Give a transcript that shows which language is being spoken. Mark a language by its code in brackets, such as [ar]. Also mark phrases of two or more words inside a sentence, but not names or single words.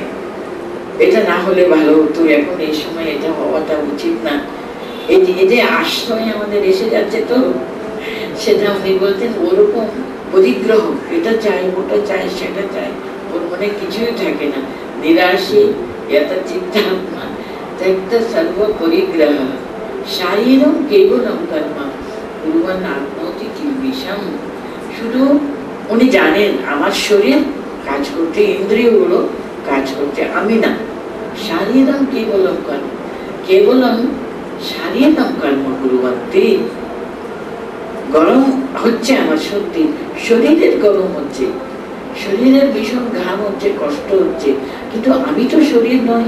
[bn] এটা না হলে ভালো হতো, এখন এই সময় এটা হওয়াটা উচিত না। এই যে আশ্রয় আমাদের এসে যাচ্ছে, তো সেটা উনি বলতেন ওরকম পরিগ্রহ, এটা চাই ওটা চাই সেটা চাই, ওর মনে কিছুই থাকে না। [sa] নিরাশী यत चित्तात्मा त्यक्त सर्व परिग्रह शारीरम केवलम कर्म कुर्वन् आत्मौति किल्बिषम्। [bn] শুধু উনি জানেন আমার শরীর কাজ করতে, ইন্দ্রিয়গুলো কাজ করতে, আমি না। [sa] শারীরম কেবলম কর্ম, কেবলম শারীরম কর্ম কুর্বন্তি। [bn] গরম হচ্ছে আমার সত্যি, শরীরের গরম হচ্ছে, শরীরের ভীষণ ঘাম হচ্ছে, কষ্ট হচ্ছে, কিন্তু আমি তো শরীর নয়।